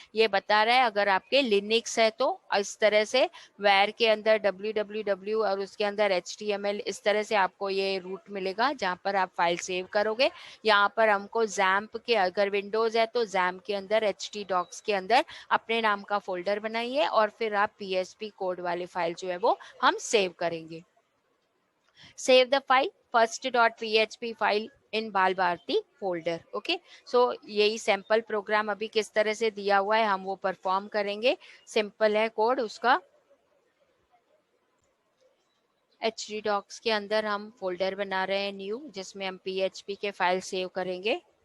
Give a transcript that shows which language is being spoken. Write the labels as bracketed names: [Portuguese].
[Hindi] ये बता रहा है अगर आपके लिनक्स है तो इस तरह से वेर के अंदर www और उसके अंदर html, इस तरह से आपको ये रूट मिलेगा जहाँ पर आप फाइल सेव करोगे. यहाँ पर हमको जैम्प के, अगर विंडोज है तो जैम्प के अंदर htdocs के अंदर अपने नाम का फोल्डर बनाइए और फिर आप PHP कोड वाली फाइल जो है वो हम सेव करेंगे. [English] Save the file first.php file in Bal Bharati folder. [Hindi] ओके, सो यही सैंपल प्रोग्राम अभी किस तरह से दिया हुआ है हम वो परफॉर्म करेंगे. सिंपल है कोड उसका. htdocs के अंदर हम फोल्डर बना रहे हैं न्यू, जिसमें हम PHP के फाइल सेव करेंगे.